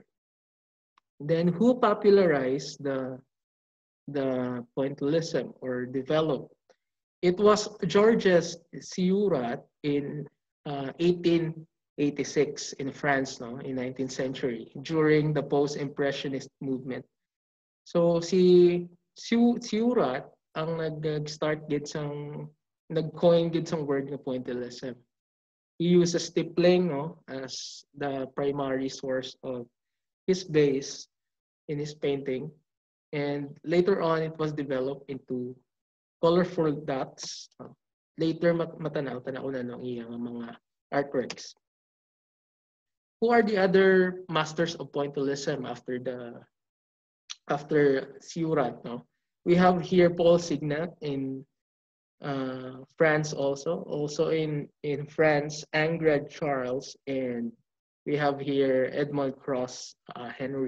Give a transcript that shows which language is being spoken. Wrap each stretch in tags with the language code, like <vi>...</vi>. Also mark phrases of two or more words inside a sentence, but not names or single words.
<en>Then who popularized the pointillism or developed? It was Georges Ciura in 1886 in France, no, in 19th century, during the post-impressionist movement.</en> <hil>So si Ciura ang nag-start gid sang nag-coin gid sang word nga pointillism.</hil> <en>He uses stippling, no, as the primary source of his base in his painting, and later on it was developed into colorful dots.</en> <hil>Later matanaw-tanaw na ng iyang mga artworks.</hil> <en>Who are the other masters of pointillism after Seurat? No, we have here Paul Signac in France also in France, Ingrid Charles, and we have here Edmond Cross Henry.</en>